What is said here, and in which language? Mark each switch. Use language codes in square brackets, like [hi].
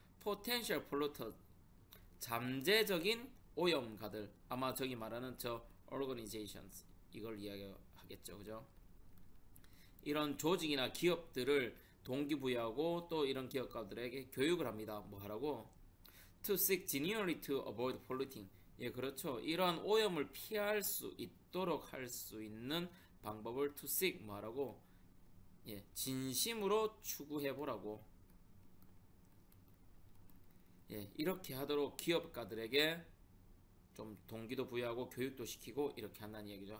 [ko] potential polluter 잠재적인 오염가들 아마 저기 말하는 저 organizations 이걸 이야기하겠죠. 그죠? 이런 조직이나 기업들을 동기부여하고 또 이런 기업가들에게 교육을 합니다. 뭐 하라고? [en] To seek genuinely to avoid polluting. [ko] 예, 그렇죠. 이러한 오염을 피할 수 있도록 할 수 있는 방법을 to seek 뭐 하라고? 예, 진심으로 추구해 보라고. 예, 이렇게 하도록 기업가들에게 좀 동기도 부여하고 교육도 시키고 이렇게 한다는 얘기죠.